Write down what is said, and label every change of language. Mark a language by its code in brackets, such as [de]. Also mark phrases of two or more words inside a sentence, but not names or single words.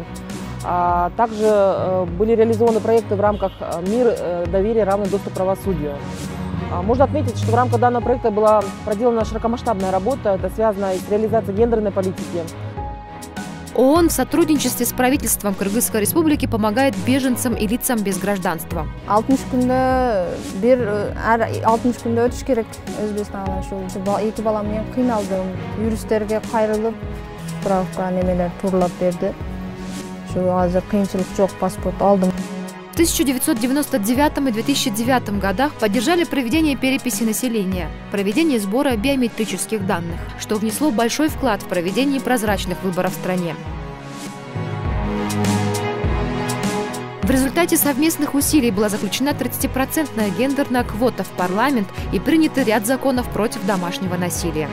[ru] Также были реализованы проекты в рамках «Мир, доверие, равный доступ к правосудию». Можно отметить, что в рамках данного проекта была проделана широкомасштабная работа, это связано с реализацией гендерной политики. ООН в сотрудничестве с правительством Кыргызской республики помогает беженцам и лицам без гражданства. [ky] 60 күндө өтүш керек. Өзбекстанга эки балам менен кыйналдым. Юристтерге кайрылып, справка немелер турлап берди. Азыр кыйынчылык жок, паспорт алдым. [ru] В 1999 и 2009 годах поддержали проведение переписи населения, проведение сбора биометрических данных, что внесло большой вклад в проведение прозрачных выборов в стране. В результате совместных усилий была заключена 30% гендерная квота в парламент и принят ряд законов против домашнего насилия.